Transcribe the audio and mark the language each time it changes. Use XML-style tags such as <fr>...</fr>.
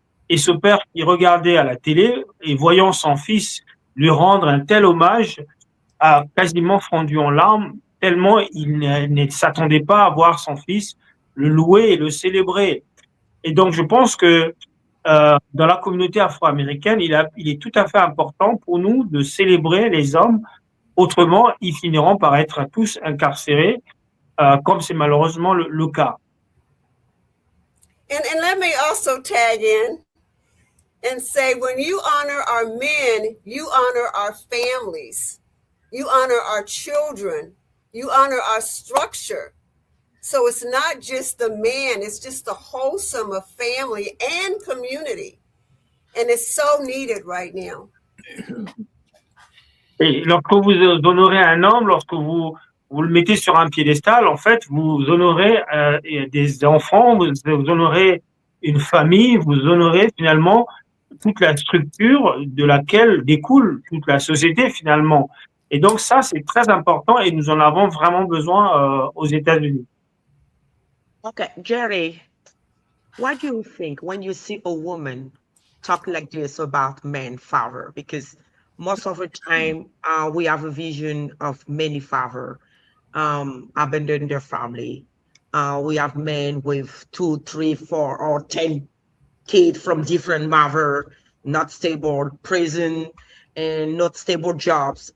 <fr>Et ce père qui regardait à la télé et voyant son fils lui rendre un tel hommage a quasiment fondu en larmes, tellement il ne s'attendait pas à voir son fils le louer et le célébrer. Et donc, je pense que dans la communauté afro-américaine, il est tout à fait important pour nous de célébrer les hommes. Autrement, ils finiront par être tous incarcérés, comme c'est malheureusement le cas.</fr> <en>And let me also tag in and say, when you honor our men, you honor our families. You honor our children. You honor our structure. So it's not just the man, it's just the wholesome of family and community. And it's so needed right now.</en> <fr>Et lorsque vous honorez un homme, lorsque vous le mettez sur un piédestal, en fait, vous honorez des enfants, vous honorez une famille, vous honorez finalement toute la structure de laquelle découle toute la société finalement. Et donc ça, c'est très important et nous en avons vraiment besoin aux États-Unis.</fr> <en>Okay, Gerry, what do you think when you see a woman talk like this about men, father? Because most of the time, we have a vision of many father abandon their family. We have men with 2, 3, 4, or 10 kids from different mother, not stable prison and not stable jobs.</en>